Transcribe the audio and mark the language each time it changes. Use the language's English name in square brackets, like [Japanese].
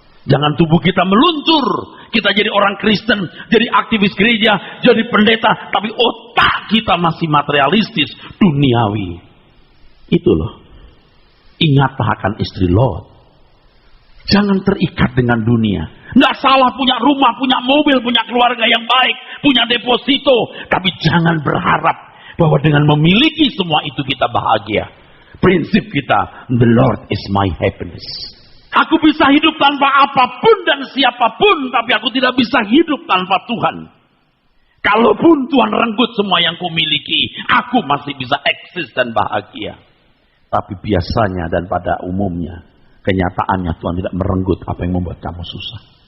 [Indonesian] Jangan tubuh kita meluncur, kita jadi orang Kristen, jadi aktivis gereja, jadi pendeta, tapi otak kita masih materialistis, duniawi. Itu loh. Ingatlah akan istri Lot. Jangan terikat dengan dunia. Nggak salah punya rumah, punya mobil, punya keluarga yang baik, punya deposito, tapi jangan berharap bahwa dengan memiliki semua itu kita bahagia. Prinsip kita, [English] the Lord is my happiness. [Indonesian] Aku bisa hidup tanpa apapun dan siapapun, tapi aku tidak bisa hidup tanpa Tuhan. Kalaupun Tuhan renggut semua yang kumiliki, aku masih bisa eksis dan bahagia. Tapi biasanya dan pada umumnya, kenyataannya Tuhan tidak merenggut apa yang membuat kamu susah.